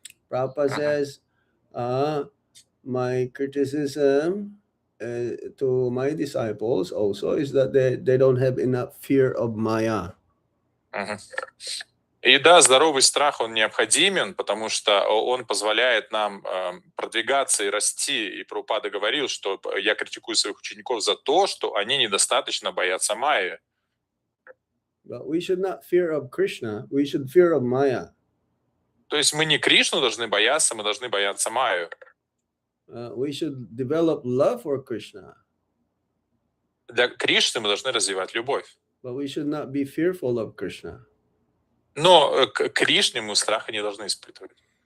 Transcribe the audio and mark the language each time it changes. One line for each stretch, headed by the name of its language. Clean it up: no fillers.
English: Prabhupada says, my criticism to my disciples also is that they don't have enough fear of Maya.
Russian: И да, здоровый страх, он необходимен, потому что он позволяет нам продвигаться и расти. И Прабхупада говорил, что я критикую своих учеников за то, что они недостаточно боятся Майи.
English: But we should not fear of Krishna, we should fear of Maya.
Russian: То есть мы не Кришну должны бояться, мы должны бояться Майю.
English: We should develop love for Krishna.
Russian: Для Кришны мы должны развивать любовь.
English: But we should not be fearful of Krishna.
Russian: Но к Кришне мы страха не должны испытывать.